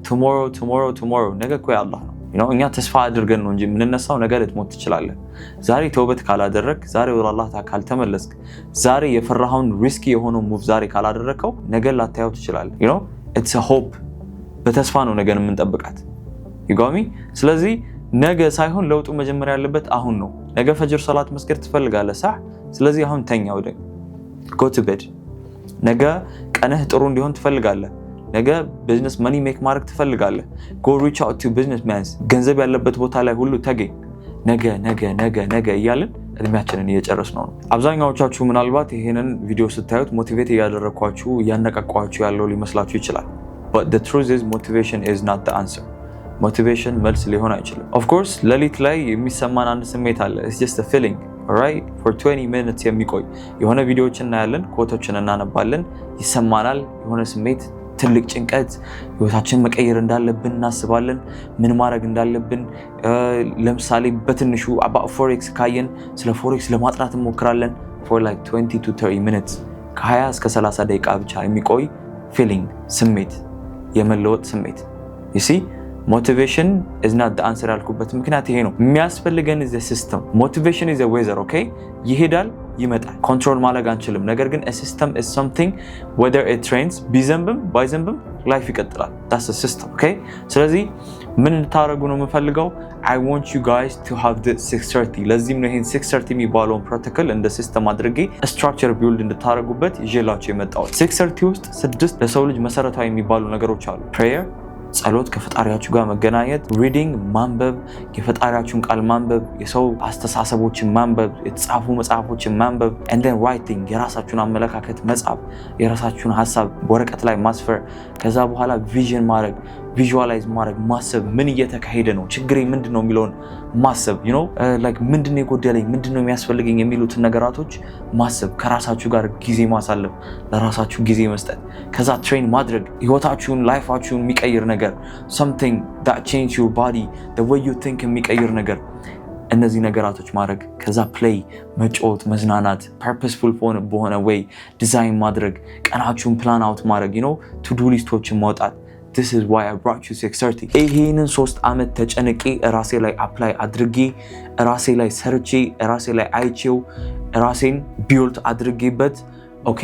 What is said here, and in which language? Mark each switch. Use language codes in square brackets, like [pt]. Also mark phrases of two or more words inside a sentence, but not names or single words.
[am] ቱሞሮ ነገ እኮ ያላህ ነው። እኛ ተስፋ አድርገን ነው እንጂ የምንነሳው ነገ ልትሞት ትችላለህ። ዛሬ ተውበት ካላደረክ፣ ዛሬ ወደ አላህ ካልተመለስክ፣ ዛሬ የፈራኸውን ሪስኪ የሆነው ሙቭ ዛሬ ካላደረከው ነገ ላታየው ትችላለህ። [en] it's a hope። [am] በተስፋ ነው ነገን የምንጠብቃት። ይጓሚ። ስለዚህ ነገ ሳይሆን ለውጡ መጀመሪያ ያለበት አሁን ነው። ነገ ፈጅር ሰላት መስገድ ትፈልጋለህ ሳህ። ስለዚህ አሁን ተኛ፣ ወደ [en] go to bed። [am] ነገ ቀንህ ጥሩ እንዲሆን ትፈልጋለህ። ነገ [en] business money make [am] ማድረግ ትፈልጋለህ። [en] go reach out to businessmen። [am] ገንዘብ ያለበት ቦታ ላይ ሁሉ ተገኝ። ነገ እያልን እድሜያችንን እየጨረስነው ነው። አብዛኛዎቻችሁ ምናልባት ይሄንን ቪዲዮ ስታዩት ሞቲቬት እያደረኳችሁ እያነቃቋችሁ ያለው ሊመስላችሁ ይችላል። [en] but the truth is motivation is not the answer። [am] ሞቲቬሽን መልስ ሊሆን አይችልም። [en] of course [am] ሌሊት ላይ የሚሰማን አንድ ስሜት አለ። [en] it's just a feeling alright for 20 minutes [am] የሚቆይ የሆነ ቪዲዮዎችን እናያለን፣ ኮቶችን እናነባለን፣ ይሰማናል የሆነ ስሜት፣ ትልቅ ጭንቀት፣ ህይወታችን መቀየር እንዳለብን እናስባለን፣ ምን ማድረግ እንዳለብን። ለምሳሌ በትንሹ ፎሬክስ ካየን ስለ ፎሬክስ ለማጥናት እንሞክራለን [en] for like 20 to 30 minutes [am] ከ20 እስከ 30 ደቂቃ ብቻ የሚቆይ ፊሊንግ፣ ስሜት፣ የመለወጥ ስሜት። [en] you see motivation is not the answer [am] ያልኩበት ምክንያት ይሄ ነው። የሚያስፈልገን [en] is a system። motivation is a weather okay [am] ይሄዳል ይመጣል። ኮንትሮል ማድረግ አንችልም። ነገር ግን [en] a system is something whether it trains [am] ቢዘንብም ባይዘንብም ላይፍ ይቀጥላል። [en] that's a system okay [am] ስለዚህ ምን እንድታረጉ ነው የምፈልገው [en] I want you guys to have the 630 [am] ለዚህም ነው ይሄን 630 የሚባለውን ፕሮቶኮል እንደ ሲስተም አድርጌ [en] structure build [am] እንድታረጉበት ይዤላችሁ የመጣው 630 ውስጥ 6 ለሰው ልጅ መሰረታዊ የሚባሉ ነገሮች አሉ prayer ጸሎት ከፈጣሪያችሁ ጋር መገናኘት ሪዲንግ ማንበብ የፈጣሪያችሁን ቃል ማንበብ የሰው አስተሳሰቦችን ማንበብ የተጻፉ መጽሐፎችን ማንበብ [en] and then writing [am] የራሳችሁን አመለካከት መጻፍ የራሳችሁን ሐሳብ ወረቀት ላይ ማስፈር ከዛ በኋላ ቪዥን ማድረግ ቪዥዋላይዝ ማድረግ ማሰብ ምን እየተካሄደ ነው ችግሬ ምንድነው የሚለውን ማሰብ [en] you know like [am] ምንድነው የጎደለኝ ምንድነው የሚያስፈልገኝ የሚሉትን ነገራቶች ማሰብ ከራሳችሁ ጋር ጊዜ ማሳለፍ ለራሳችሁ ጊዜ መስጠት ከዛ ትሬን ማድረግ ህይወታችሁን ላይፋችሁን የሚቀይር ነገር [en] something that change your body the way you think [am] የሚቀይር ነገር እነዚህ ነገራቶች ማድረግ ከዛ ፕሌይ መጫወት መዝናናት purposeful በሆነ way ዲዛይን ማድረግ ቀናችሁን [en] plan out [am] ማድረግ [en] you know to do [am] ሊስቶችን ማውጣት [en] This is why I brought you [am] 630 ይሄንን 3 አመት ተጨነቄ ራሴ ላይ አፕላይ አድርጌ ራሴ ላይ ሰርቼ ራሴ ላይ አይቼው ራሴን ቢልድ አድርጌበት Okay,